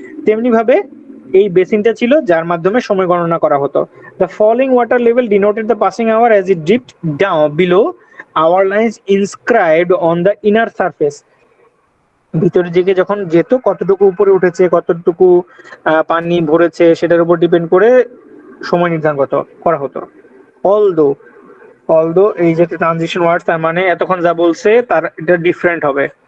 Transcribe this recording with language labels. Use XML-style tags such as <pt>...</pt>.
<bn>তেমনি ভাবে এই বেসিনটা ছিল যার মাধ্যমে সময় গণনা করা হতো।</bn> <en>The falling water level denoted the passing hour as it dipped down below hour lines inscribed on the inner surface.</en> <bn>ভিতরের দিকে যখন যেত, কতটুকু উপরে উঠেছে, কতটুকু পানি ভরেছে সেটার উপর ডিপেন্ড করে সময় নির্ধারণ করা হতো। অলদো অলদো এই যে ট্রানজিশন ওয়ার্ড, তার মানে এতক্ষণ যা বলছে তার এটা ডিফারেন্ট হবে।</bn>